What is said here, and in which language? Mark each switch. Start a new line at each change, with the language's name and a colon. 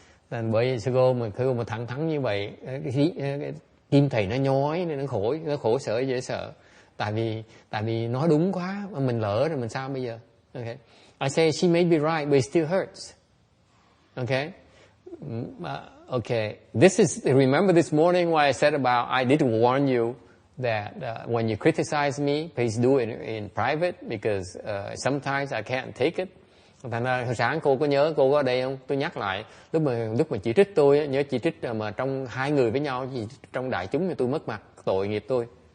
Vietnamese: And bởi vì sư cô mà thẳng thắn như vậy, tim thầy nó nhói nên nó khổ sở dễ sợ. Tại vì nói đúng quá, mà mình lỡ rồi mình sao bây giờ?
English: Okay. I say she may be right, but it still hurts. Okay? Okay. Remember this morning why I said about, I did warn you that when you criticize me, please do it in private, because sometimes I can't take it.
Vietnamese: Thành ra hồi sáng cô có nhớ, cô có ở đây không? Tôi nhắc lại, lúc mà chỉ trích tôi, nhớ chỉ trích mà trong hai người với nhau, trong đại chúng thì tôi mất mặt, tội nghiệp tôi.